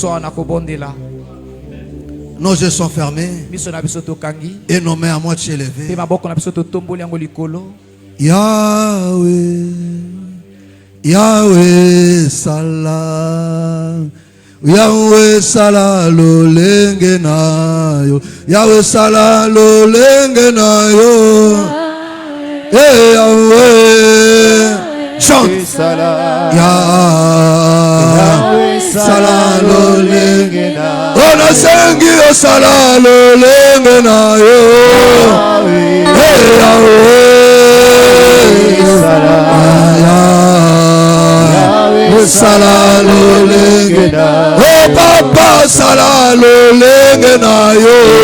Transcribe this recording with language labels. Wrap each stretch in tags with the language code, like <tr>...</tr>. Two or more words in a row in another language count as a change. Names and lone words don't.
<fr>Nos yeux sont fermés et nos mains à moitié levées.</fr> <ln>Yahweh, Yahweh salam, Yahweh salam lo lenge na yo, Yahweh salam lo lenge na yo, Yahweh chante Yahweh salam lo lenge na yo, ona sengi yo salam lo lenge na yo, Yahweh salam lo lenge na yo, oh papa salam lo lenge na yo,</ln>